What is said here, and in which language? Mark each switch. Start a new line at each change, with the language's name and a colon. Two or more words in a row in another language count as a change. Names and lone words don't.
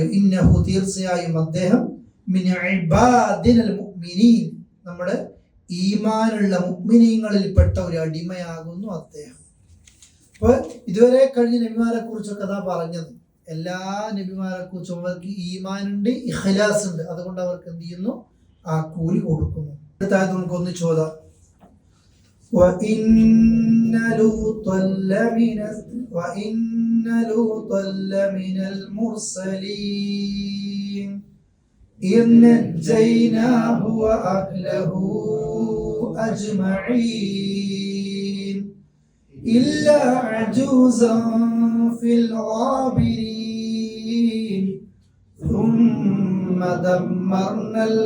Malayalam: ഇന്നഹു തീർച്ചയായും അദ്ദേഹം
Arabic: من عبادنا المؤمنين,
Malayalam: നമ്മുടെ ഈമാനുള്ള മുഅ്മിനീങ്ങളിൽപ്പെട്ട ഒരു അടിമയാകുന്നു അദ്ദേഹം. അപ്പോൾ ഇതുവരെ കഴിഞ്ഞ നബിമാരെ കുറിച്ചൊക്കെ അതാ പറഞ്ഞത്. എല്ലാ നബിമാരെ കുറിച്ചും അവർക്ക് ഈമാനുണ്ട്, ഇഖ്ലാസ് ഉണ്ട്. അതുകൊണ്ട് അവർക്ക് എന്ത് ചെയ്യുന്നു? ആ കൂലി കൊടുക്കുന്നു. അടുത്തായത് നമുക്ക് ഒന്ന് ചോദാം.
Arabic: وَإِنَّ لُوطًا لَمِنَ الْمُرْسَلِينَ إِذْ نَجَّيْنَاهُ وَأَهْلَهُ أَجْمَعِينَ إِلَّا عَجُوزًا فِي الْغَابِرِينَ ثُمَّ دَمَّرْنَا